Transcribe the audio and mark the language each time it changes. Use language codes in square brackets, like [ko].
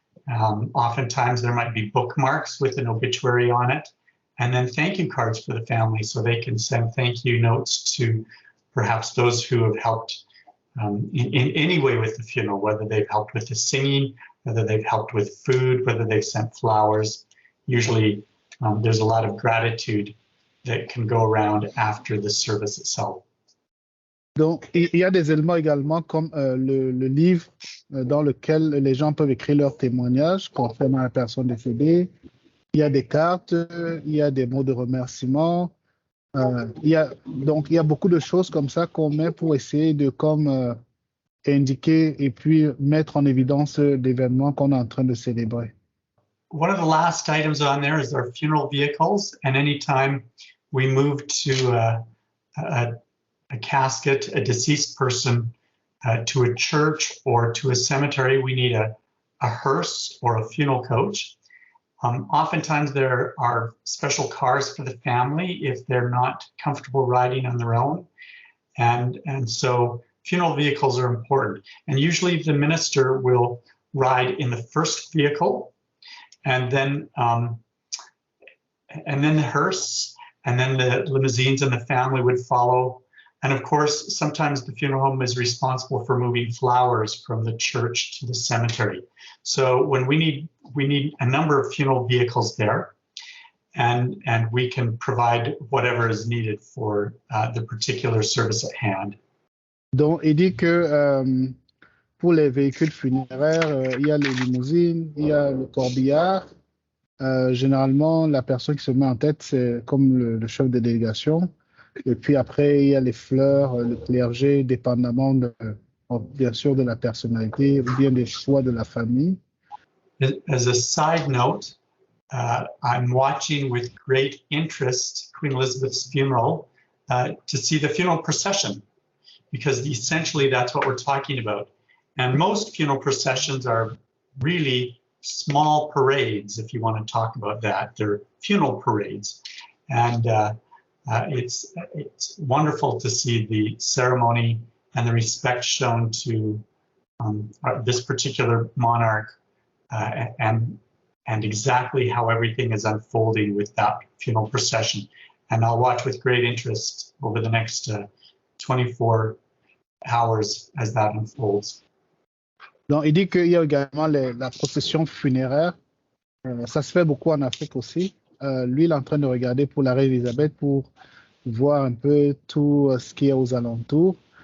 [en] Oftentimes there might be bookmarks with an obituary on it, and then thank you cards for the family so they can send thank you notes to perhaps those who have helped in any way with the funeral, whether they've helped with the singing whether they've helped with food, whether they've sent flowers. Usually, there's a lot of gratitude that can go around after the service itself. [fr] Donc, il y a des éléments également comme le livre dans lequel les gens peuvent écrire leurs témoignages concernant la personne décédée. Il y a des cartes, il y a des mots de remerciement. Donc, il y a beaucoup de choses comme ça qu'on met pour essayer de indiquer et puis mettre en évidence l'événement qu'on est en train de célébrer. [en] One of the last items on there is our funeral vehicles. And anytime we move to a casket, a deceased person, to a church or to a cemetery, we need a hearse or a funeral coach. Oftentimes there are special cars for the family if they're not comfortable riding on their own. And so funeral vehicles are important. And usually the minister will ride in the first vehicle, and then the hearse, and then the limousines and the family would follow. And of course, sometimes the funeral home is responsible for moving flowers from the church to the cemetery. So when we need a number of funeral vehicles there, and we can provide whatever is needed for the particular service at hand. [fr] Donc, il dit que pour les véhicules funéraires, il y a les limousines, il y a le corbillard. Généralement, la personne qui se met en tête, c'est comme le chef de délégation. Et puis après, il y a les fleurs, le clergé, dépendamment bien sûr de la personnalité ou bien des choix de la famille. [en] As a side note, I'm watching with great interest Queen Elizabeth's funeral to see the funeral procession, because essentially that's what we're talking about. And most funeral processions are really small parades, if you want to talk about that. They're funeral parades. And it's wonderful to see the ceremony and the respect shown to this particular monarch and exactly how everything is unfolding with that funeral procession. And I'll watch with great interest over the next 24 hours as that unfolds. [fr] Donc, il dit qu'il y a également la procession funéraire. Ça se fait beaucoup en Afrique aussi. Lui, il est en train de regarder pour la reine Elisabeth pour voir un peu tout ce qu'il y a aux alentours.